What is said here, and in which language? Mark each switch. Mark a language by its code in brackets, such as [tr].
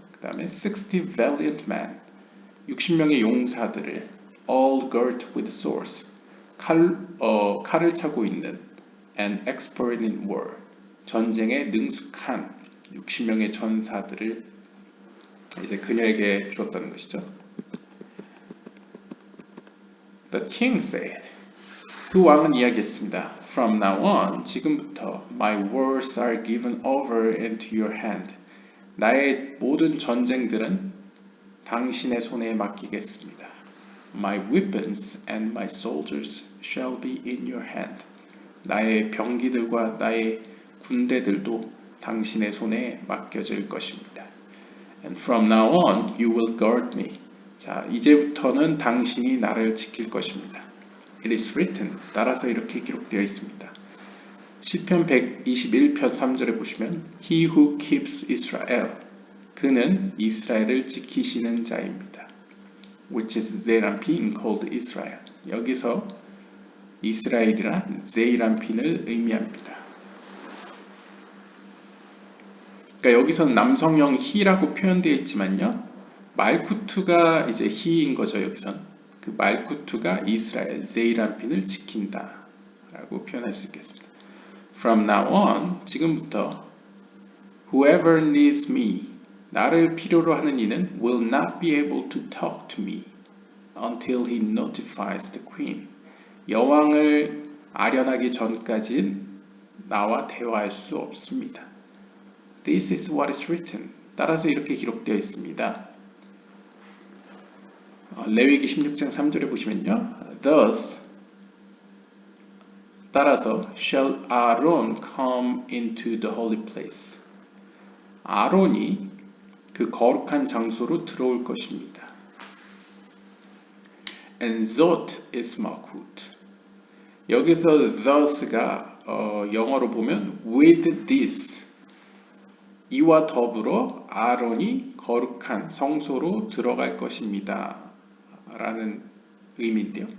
[ko] 그 다음에 [en] 60 valiant men, [ko] 60명의 용사들을 [en] all girt with swords, [ko] 칼을 차고 있는 [en] and expert in war, [ko] 전쟁에 능숙한 60명의 전사들을 이제 그녀에게 주었다는 것이죠. [en] The king said, [ko] 그 왕은 이야기했습니다. [en] From now on, [ko] 지금부터 [en] my wars are given over into your hand. [ko] 나의 모든 전쟁들은 당신의 손에 맡기겠습니다. [en] My weapons and my soldiers shall be in your hand. [ko] 나의 병기들과 나의 군대들도 당신의 손에 맡겨질 것입니다. [en] And from now on, you will guard me. [ko] 자, 이제부터는 당신이 나를 지킬 것입니다. [en] It is written. [ko] 따라서 이렇게 기록되어 있습니다. 시편 121편 3절에 보시면 [en] He who keeps Israel. [ko] 그는 이스라엘을 지키시는 자입니다. [en] Which is zeranpin called Israel. [ko] 여기서 이스라엘이란 zeranpin을 의미합니다. 그러니까 여기서는 남성형 he라고 표현되어 있지만요. 말쿠투가 이제 he인 거죠. 여기선. 그 말쿠투가 이스라엘, 제이람핀을 지킨다 라고 표현할 수 있겠습니다. [en] From now on, [ko] 지금부터 [en] whoever needs me, [ko] 나를 필요로 하는 이는 [en] will not be able to talk to me until he notifies the queen. [ko] 여왕을 아련하기 전까지는 나와 대화할 수 없습니다. [en] This is what is written. [ko] 따라서 이렇게 기록되어 있습니다. 레위기 16장 3절에 보시면요. [en] Thus, [ko] 따라서 [en] shall Aaron come into the holy place. [ko] 아론이 그 거룩한 장소로 들어올 것입니다. [en] And zot is malkut. [ko] 여기서 thus가 영어로 보면 [en] with this, [ko] 이와 더불어 아론이 거룩한 성소로 들어갈 것입니다 라는 의미인데요.